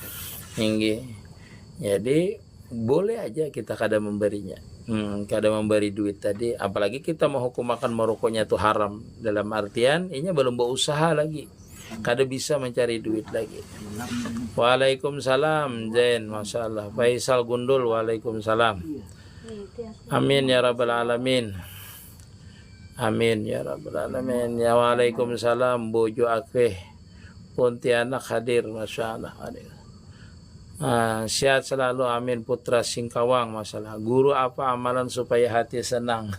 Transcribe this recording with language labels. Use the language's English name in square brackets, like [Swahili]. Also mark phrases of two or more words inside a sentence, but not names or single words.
[Indonesian] Jadi boleh aja kita kada memberinya, kada memberi duit tadi, apalagi kita menghukum akan merokoknya itu haram, dalam artian ini belum berusaha lagi, kada bisa mencari duit lagi. Waalaikumsalam Zain, [Arabic] ما شاء الله. [Indonesian] Faisal Gundul, waalaikumsalam. [Arabic] آمين يا رب العالمين. آمين يا رب العالمين. [Indonesian] Ya waalaikumsalam Bojo Akeh Pontianak hadir, [Arabic] ما شاء الله [Indonesian] hadir. Sehat selalu, amin. Putra Singkawang, masalah guru apa amalan supaya hati senang?